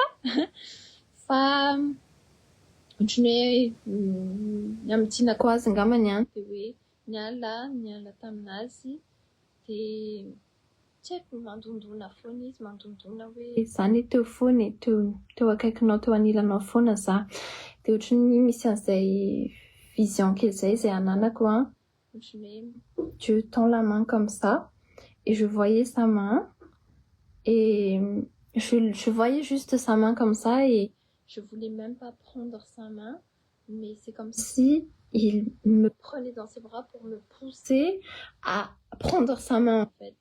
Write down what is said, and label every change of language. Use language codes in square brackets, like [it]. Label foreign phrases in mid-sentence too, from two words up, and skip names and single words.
[mg] Fa ohatran'ny hoe miamidinako azy angambany de hoe niala taminazy de tsy haiko mandondona foana izy mandondona hoe zany teo foana teo akaikinao teo anilanao foana za. De ohatran'ny misy an'izay vision kely zay ananako ohatran'ny hoe [fr] Dieu tend la main comme ça et je voyais sa main et je voyais juste sa main comme ça et je voulais même pas prendre sa main, mais c'est comme si il me prenait dans ses bras pour me pousser à prendre sa main en fait.